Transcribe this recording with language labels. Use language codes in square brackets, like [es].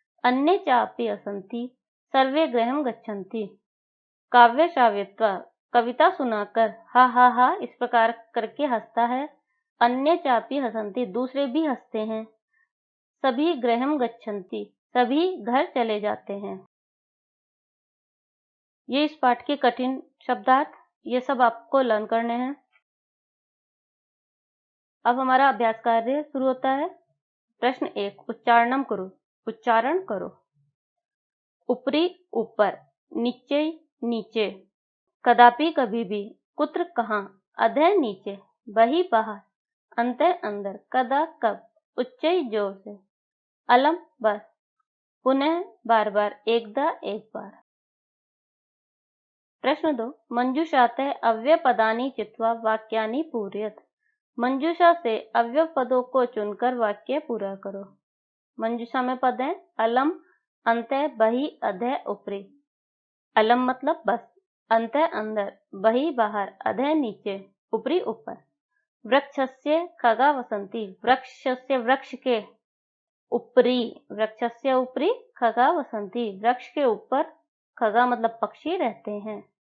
[sa] अन्ये चापि हसन्ति सर्वे गृहं गच्छन्ति। काव्य श्राव्यत्वा, [hi] कविता सुनाकर हा हा हा इस प्रकार करके हंसता है। [sa] अन्य चापि हसन्ति, [hi] दूसरे भी हंसते हैं। सभी [sa] गृहं गच्छन्ति, [hi] सभी घर चले जाते हैं। ये इस पाठ के कठिन शब्दार्थ, ये सब आपको लर्न करने हैं। अब हमारा अभ्यास कार्य शुरू होता है। प्रश्न 1, उच्चारणम करो, उच्चारण करो। ऊपरी ऊपर, नीचे नीचे, कदापि कभी भी, कुत्र कहाँ, अधः नीचे, बही बाहर, अंतः अंदर, कदा कब, उच्चई जोर से, अलम बस, पुनः बार बार, एकदा एक बार। [sa] प्रश्न 2, मंजूषातः अव्यय पदानि चित्वा वाक्यानि पूरयत। [hi] मंजूषा से अव्यय पदों को चुनकर वाक्य पूरा करो। मंजूषा में पद है अलम, अंतः, बही, अधः, ऊपरी। अलम मतलब बस, अंतः अंदर, बही बाहर, अधः नीचे, ऊपरी ऊपर। वृक्षस्य खगा वसंती, वृक्षस्य वृक्ष के ऊपरी, वृक्षस्य ऊपरी, खगा वसंती, वृक्ष के ऊपर, खगा मतलब पक्षी रहते हैं।